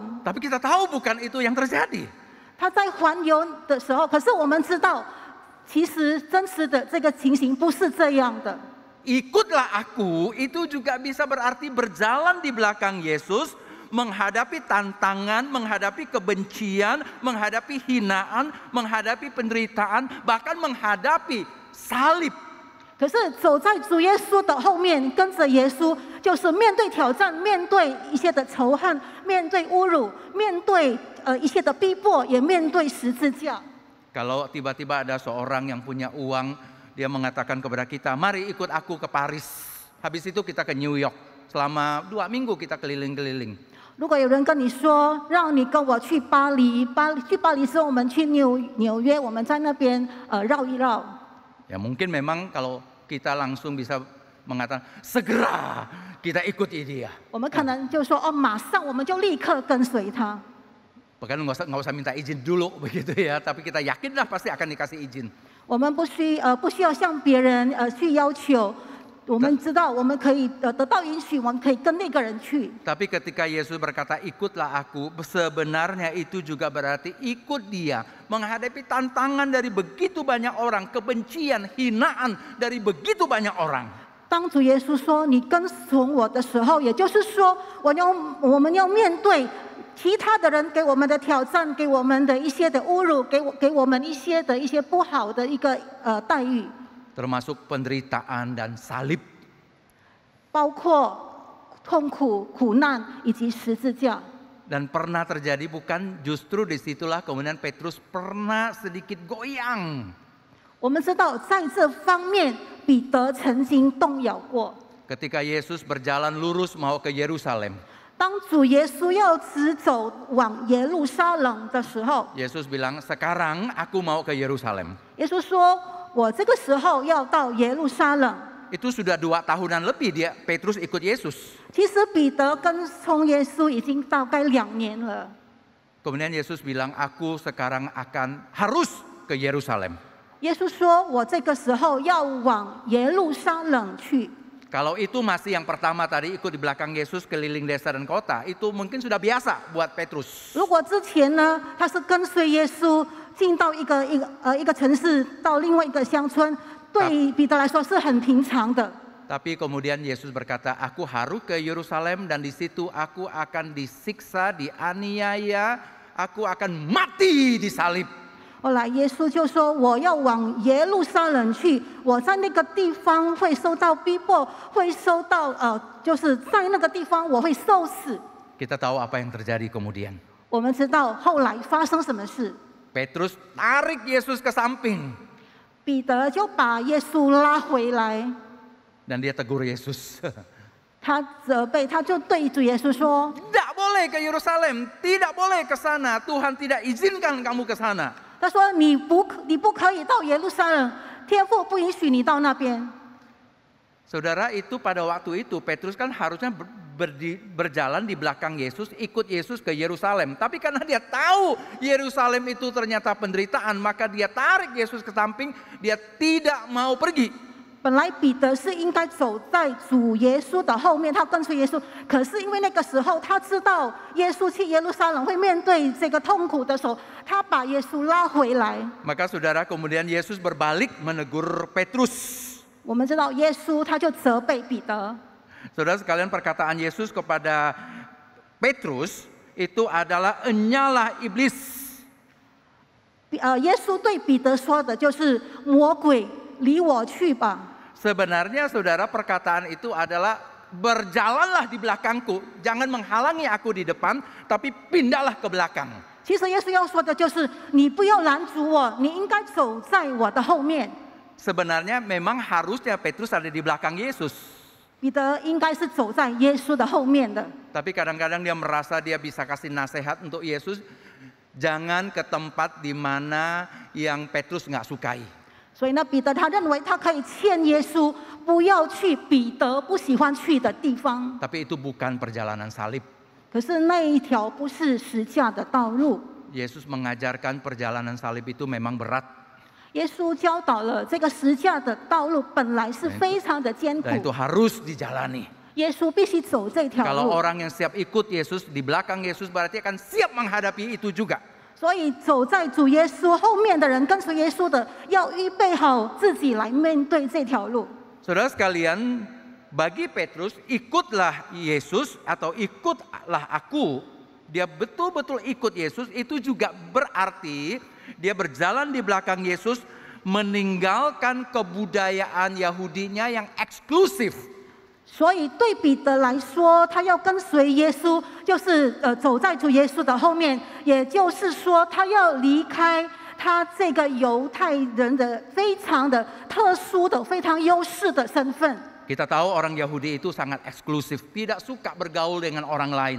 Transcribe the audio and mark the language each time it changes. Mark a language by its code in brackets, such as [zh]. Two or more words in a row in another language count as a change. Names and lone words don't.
[id] Tapi kita tahu bukan itu yang terjadi. [zh] 他在环游的时候，可是我们知道，其实真实的这个情形不是这样的。 [id] Ikutlah aku, itu juga bisa berarti berjalan di belakang Yesus, menghadapi tantangan, menghadapi kebencian, menghadapi hinaan, menghadapi penderitaan, bahkan menghadapi salib. [zh] 可是走在主耶稣的后面，跟着耶稣，就是面对挑战，面对一些的仇恨，面对侮辱，面对一些的逼迫，也面对十字架。 [id] Kalau tiba-tiba ada seorang yang punya uang, dia mengatakan kepada kita, mari ikut aku ke Paris. Habis itu kita ke New York. Selama 2 minggu kita keliling-keliling. [zh] 如果有人跟你说，让你跟我去巴黎，去巴黎之后，我们去纽约，我们在那边绕一绕。 [id] Ya mungkin memang kalau kita langsung bisa mengatakan, segera kita ikuti dia. [zh] 我们可能就说，哦，马上我们就立刻跟随他。 [id] Bahkan nggak usah minta izin dulu begitu ya, tapi kita yakinlah pasti akan dikasih izin. [zh] 我们不需要向别人去要求，我们知道我们可以得到允许，我们可以跟那个人去。 [id] Tapi ketika Yesus berkata ikutlah aku, sebenarnya itu juga berarti ikut dia, menghadapi tantangan dari begitu banyak orang, kebencian, hinaan dari begitu banyak orang. [zh] 当主耶稣说你跟从我的时候，也就是说我们要面对 其他的人给我们的挑战，给我们的一些的侮辱，给我们一些不好的一个待遇， [id] Termasuk penderitaan dan salib. [zh] 包括痛苦、苦难以及十字架。 [id] Dan pernah terjadi bukan, justru disitulah kemudian Petrus pernah sedikit goyang. [zh] 我们知道在这方面，彼得曾经动摇过。 [id] Ketika Yesus berjalan lurus mau ke Yerusalem. [zh] 当主耶稣要直走往耶路撒冷的时候， [id] Yesus bilang, sekarang aku mau ke Yerusalem. [zh] 耶稣说：“我这个时候要到耶路撒冷。” [id] Itu sudah 2 tahunan lebih Petrus ikut Yesus. [zh] 其实彼得跟从耶稣已经大概2年了。 [id] Kemudian Yesus bilang, aku sekarang harus ke Yerusalem. [zh] 耶稣说：“我这个时候要往耶路撒冷去。” [id] Kalau itu masih yang pertama tadi ikut di belakang Yesus keliling desa dan kota, itu mungkin sudah biasa buat Petrus. [zh] 如果之前呢，他是跟随耶稣进到一个城市，到另外一个乡村，对彼得来说是很平常的。 [id] Tapi kemudian Yesus berkata, aku harus ke Yerusalem dan di situ aku akan disiksa, dianiaya, aku akan mati disalib. [zh] 后来耶稣就说：“我要往耶路撒冷去，我在那个地方会受到逼迫，会受到就是在那个地方我会受死。” [id] Kita tahu apa yang terjadi kemudian. [zh] 我们知道后来发生什么事， [id] Petrus tarik Yesus ke samping [zh] 彼得就把耶稣拉回来， [id] dan dia tegur Yesus. [zh] 他责备，他就对主耶稣说 [id] Tidak boleh ke Yerusalem, tidak boleh ke sana. Tuhan tidak izinkan kamu ke sana.：“ [zh] 他说你不可以到耶路撒冷，天父不允许你到那边。” [id] Saudara, itu pada waktu itu Petrus kan harusnya berjalan di belakang Yesus, ikut Yesus ke Yerusalem. Tapi karena dia tahu Yerusalem itu ternyata penderitaan, maka dia tarik Yesus ke samping, dia tidak mau pergi. [zh] 本来彼得是应该走在主耶稣的后面，他跟随耶稣。可是因为那个时候他知道耶稣去耶路撒冷会面对这个痛苦的时候，他把耶稣拉回来。 [id] Maka saudara, kemudian Yesus berbalik menegur Petrus. [zh] 我们知道耶稣他就责备彼得。 [id] Saudara sekalian, perkataan Yesus kepada Petrus itu adalah enyalah iblis. [zh] 耶稣对彼得说的就是魔鬼，离我去吧。 [id] Sebenarnya saudara, perkataan itu adalah berjalanlah di belakangku, jangan menghalangi aku di depan, tapi pindahlah ke belakang. [zh] 其实耶稣要说的就是，你不要拦阻我，你应该走在我的后面。 [id] Sebenarnya memang harusnya Petrus ada di belakang Yesus. [zh] 彼得应该是走在耶稣的后面的。 [id] Tapi kadang-kadang dia merasa dia bisa kasih nasihat untuk Yesus, jangan ke tempat di mana yang Petrus nggak sukai. [zh] 所以呢，彼得他认为他可以劝耶稣不要去彼得不喜欢去的地方。 [id] Tapi itu bukan perjalanan salib. [zh] 可是那一条不是十架的道路。 [id] Yesus mengajarkan perjalanan salib itu memang berat. [zh] 耶稣教导了这个十架的道路本来是非常的艰 [id] Dan itu [zh] 苦， [id] harus dijalani. [zh] 耶稣必须走这条 [id] Kalau [zh] 路。 [id] orang yang siap ikut Yesus di belakang Yesus berarti akan siap menghadapi itu juga. [zh] 所以走在主耶稣后面的人，跟随耶稣的，要预备好自己来面对这条路。 [id] Saudara sekalian, bagi Petrus ikutlah Yesus atau ikutlah aku, dia betul-betul ikut Yesus, itu juga berarti dia berjalan di belakang Yesus, meninggalkan kebudayaan Yahudinya yang eksklusif. [zh] 所以对彼得来说，他要跟随耶稣，就是走在主耶稣的后面，也就是说，他要离开他这个犹太人的非常的特殊的、非常优势的身份。 [id] Kita tahu orang Yahudi itu sangat eksklusif, tidak suka bergaul dengan orang lain.